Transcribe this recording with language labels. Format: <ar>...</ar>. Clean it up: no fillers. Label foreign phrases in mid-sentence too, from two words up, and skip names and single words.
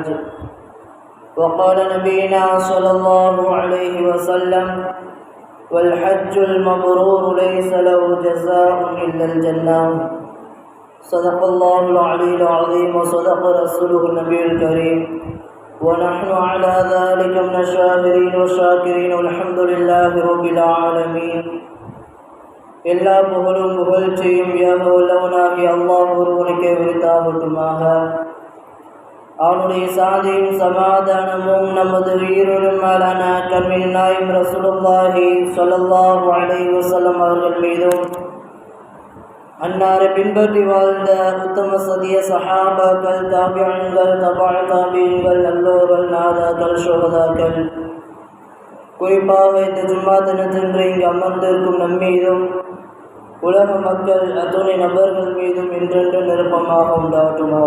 <ar>وقال نبينا صلى الله عليه وسلم: والحج المبرور ليس له جزاء إلا الجنة. صدق الله العلي العظيم وصدق رسوله النبي الكريم، ونحن على ذلك من الشاهدين والشاكرين. والحمد لله رب العالمين.</ar> <ta>எல்லா புகழும் புகழ்ச்சியும் ஏகவல்லவனாகிய அல்லாஹ் ஒருவனுக்கே உரித்தாகட்டுமாக. அவனுடைய சாந்தியும் சமாதானமும் நமது உயிரினும் மேலான கண்மின் நாயம்</ta> <ar>رسول الله صلى الله عليه وسلم</ar> <ta>அவர்கள் மீதும், அன்னாரை பின்பற்றி வாழ்ந்த உத்தம சதிய சஹாபாக்கள், தாபியீன்கள், தபஅ தாபியீன்கள், நல்லோர்கள், நாதாக்கள், ஷுஹதாக்கள், குறிப்பாக இந்த ஜும்மா தினத்தன்று இங்கு அமர்ந்திருக்கும் நம்மீதும் உலக மக்கள் அத்துணை நபர்கள் மீதும் என்றென்று நிரப்பமாக உண்டாட்டுமாக.</ta>